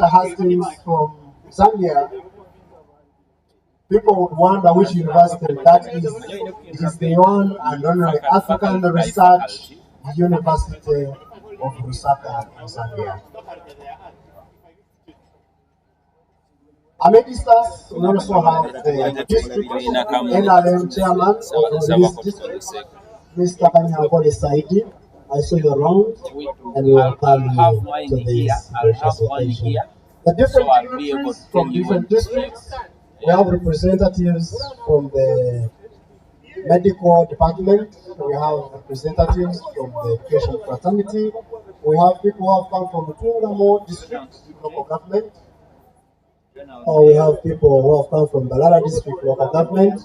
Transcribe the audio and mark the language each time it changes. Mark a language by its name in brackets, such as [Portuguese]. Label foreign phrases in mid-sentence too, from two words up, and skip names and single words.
[English] Hastings from Zambia, people would wonder which university that is. It is the one and only African Research University of Lusaka, Zambia. Amidst us, we also have the district NRM chairman of this district, Mr. Kanyangole Saidi. I saw you around and we welcome you to this gracious occasion. The different dignitaries from different districts, we have representatives from the medical department, we have representatives from the education fraternity, we have people who have come from the Tungamo district local government, we have people who have come from Balala district local government.